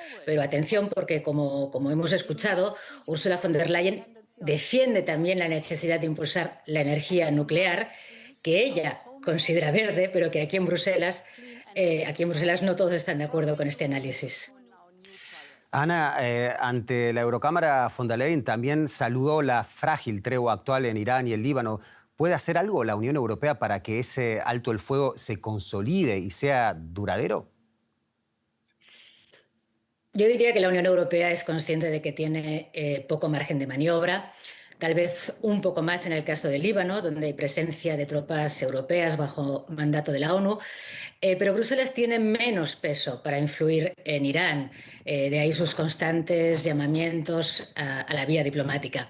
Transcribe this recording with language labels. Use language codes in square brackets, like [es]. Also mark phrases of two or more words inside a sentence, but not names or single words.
[es] Pero atención, porque como hemos escuchado, Ursula von der Leyen defiende también la necesidad de impulsar la energía nuclear, que ella considera verde, pero que aquí en Bruselas no todos están de acuerdo con este análisis. Ana, ante la Eurocámara, von der Leyen también saludó la frágil tregua actual en Irán y el Líbano. ¿Puede hacer algo la Unión Europea para que ese alto el fuego se consolide y sea duradero? Yo diría que la Unión Europea es consciente de que tiene poco margen de maniobra, tal vez un poco más en el caso del Líbano, donde hay presencia de tropas europeas bajo mandato de la ONU, pero Bruselas tiene menos peso para influir en Irán, de ahí sus constantes llamamientos a la vía diplomática.